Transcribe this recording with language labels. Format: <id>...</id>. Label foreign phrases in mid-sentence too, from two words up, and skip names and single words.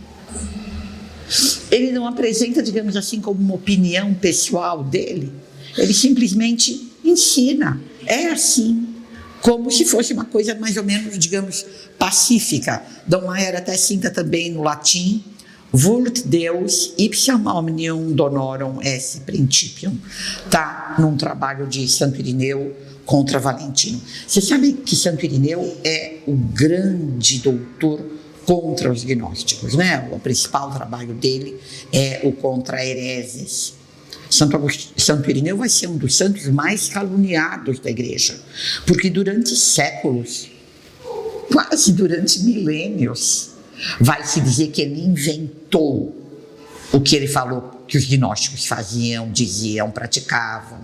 <pt>Ele não apresenta, digamos assim, como uma opinião pessoal dele. Ele simplesmente ensina. É assim, como se fosse uma coisa mais ou menos, digamos, pacífica. Dom Maier até cita também no latim:</pt> <la>Vult Deus ipsam omnium donorum esse principium.</la> <pt>Está num trabalho de Santo Irineu contra Valentino. Você sabe que Santo Irineu é o grande doutor contra os gnósticos, né? O principal trabalho dele é o contra hereses. Santo Irineu vai ser um dos santos mais caluniados da igreja, porque durante séculos, quase durante milênios, vai se dizer que ele inventou o que ele falou que os gnósticos faziam, diziam, praticavam.</pt>